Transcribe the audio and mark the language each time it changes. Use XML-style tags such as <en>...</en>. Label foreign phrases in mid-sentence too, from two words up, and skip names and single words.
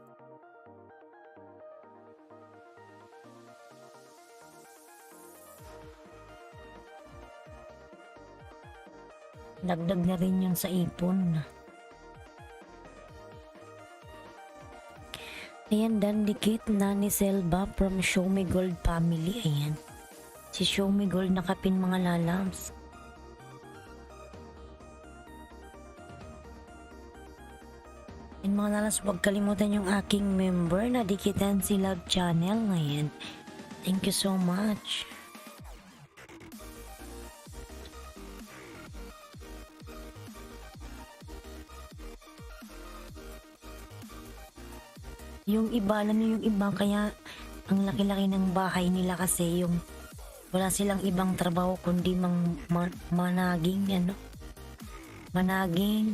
<tl>Dagdag na rin yun sa ipon. Ayan, dan dikit,</tl> <en>Nani Selva from Show Me Gold family. Ayan.</en> <tl>Si Show Me Gold nakapin, mga lalabs. And mga lalabs, huwag kalimutan yung aking member na dikitan si Love Channel. Ayan.</tl> <en>Thank you so much.</en> <tl>Yung iba, alam niyo yung iba, kaya ang laki-laki ng bahay nila kasi yung wala silang ibang trabaho kundi managing, managing.</tl>